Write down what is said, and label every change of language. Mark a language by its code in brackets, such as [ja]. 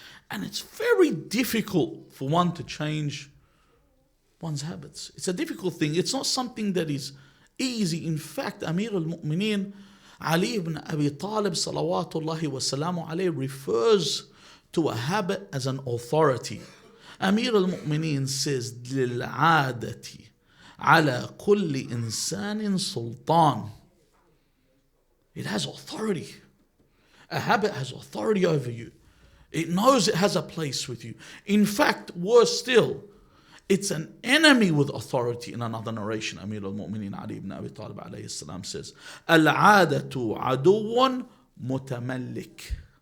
[en] And it's very difficult for one to change one's habits. It's a difficult thing. It's not something that is easy. In fact, Amir al-Mu'mineen, Ali ibn Abi Talib, salawatullahi wa salamu alayhi, refers to a habit as an authority. [ar] Amir al-Mu'mineen says, لِلْعَادَةِ على كل إنسان سلطان. [en] It has authority. A habit has authority over you. It knows it has a place with you. In fact, worse still, it's an enemy with authority. In another narration, Amir al-Mu'mineen Ali ibn Abi Talib alayhi salam says, Al-'adatu aduwan mutamallik.